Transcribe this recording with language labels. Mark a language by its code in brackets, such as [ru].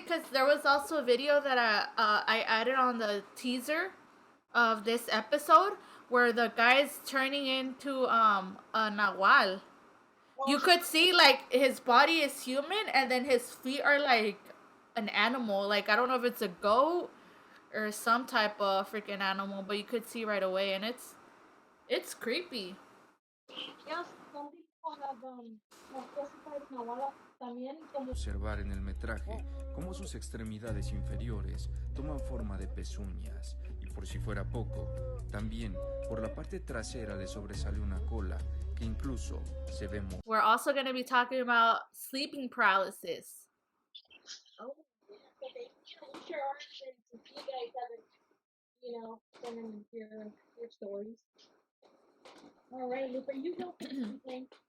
[en] because there was also a video that I added on the teaser of this episode where the guy's turning into a nahual. You Oh, could see like his body is human and then his feet are like an animal. Like I don't know if it's a goat or some type of freaking animal, but you could see right away, and it's creepy. yes, some people have classified nahual [es] también como. Observar en el metraje cómo sus extremidades inferiores toman forma de pezuñas y por si fuera poco, también por la parte trasera le sobresale una cola que incluso se ve muy. [en] We're also going to be talking about sleeping paralysis. Oh, yeah. Okay. Share our experiences. You guys haven't, sent in your stories. All right, Lupe, you go first. Okay.